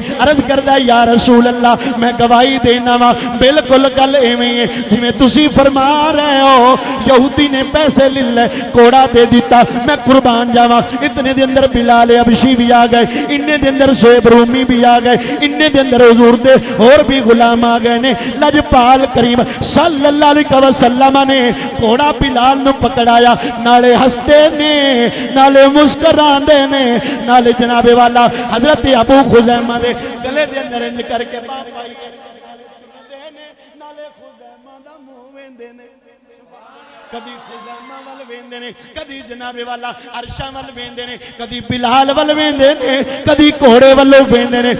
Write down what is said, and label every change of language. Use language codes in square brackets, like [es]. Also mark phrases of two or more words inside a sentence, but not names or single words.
[pa] ਅਰਜ਼ ਕਰਦਾ ਯਾ ਰਸੂਲ ਅੱਲਾਹ ਮੈਂ ਗਵਾਹੀ ਦੇਣਾ ਵਾਂ, ਬਿਲਕੁਲ ਗੱਲ ਐਵੇਂ ਹੈ ਜਿਵੇਂ ਤੁਸੀਂ ਫ਼ਰਮਾ ਰਹੇ ਹੋ। ਯਹੂਦੀ ਨੇ ਪੈਸੇ ਲੈ ਲਏ, ਕੋੜਾ ਦੇ ਦਿੱਤਾ, ਮੈਂ ਕੁਰਬਾਨ ਜਾਵਾਂ। ਇਤਨੇ ਦੇ ਅੰਦਰ ਬਿਲਾਲ ਹਬਸ਼ੀ ਭੀ ਆ ਗਏ, ਇੰਨੇ ਦੇ ਅੰਦਰ ਸ਼ੋਐਬ ਰੂਮੀ ਭੀ ਆ ਗਏ, ਇੰਨੇ ਦੇ ਅੰਦਰ ਹਜ਼ੂਰ ਦੇ ਹੋਰ ਭੀ ਗ਼ੁਲਾਮ ਆ ਗਏ ਨੇ। ਲਜਪਾਲ ਕਰੀਮ [ar] صلى الله عليه وسلم [pa] ਨੇ ਕੋੜਾ ਬਿਲਾਲ ਨੂੰ ਫੜਾਇਆ, ਨਾਲੇ ਹੱਸਦੇ ਨੇ ਨਾਲੇ ਮੁਸਕਰਾਂਦੇ ਨੇ, ਨਾਲੇ ਜਨਾਬੇ ਵਾਲਾ ਹਜ਼ਰਤ ਅਬੂ ਖ਼ੁਜ਼ੈਮਾ ਦੇ ਗਲੇ ਦੇ ਅੰਦਰ ਇੰਜ ਕਰ ਕੇ ਪਾਪਾ ਨਾਲੇ ਖ਼ੁਜ਼ੈਮਾ ਦਾ ਮੂੰਹ ਵੇਂਹਦੇ ਨੇ, ਕਦੀ ਖ਼ੁਜ਼ੈਮਾ ਵੱਲ ਵੇਂਹਦੇ ਨੇ, ਕਦੀ ਜਨਾਬੇ ਵਾਲਾ ਅਰਸ਼ਾਂ ਵੱਲ ਵੇਂਹਦੇ ਨੇ, ਕਦੀ ਬਿਲਾਲ ਵੱਲ ਵੇਂਹਦੇ ਨੇ, ਕਦੀ ਘੋੜੇ ਵੱਲੋਂ ਵੇਂਹਦੇ ਨੇ।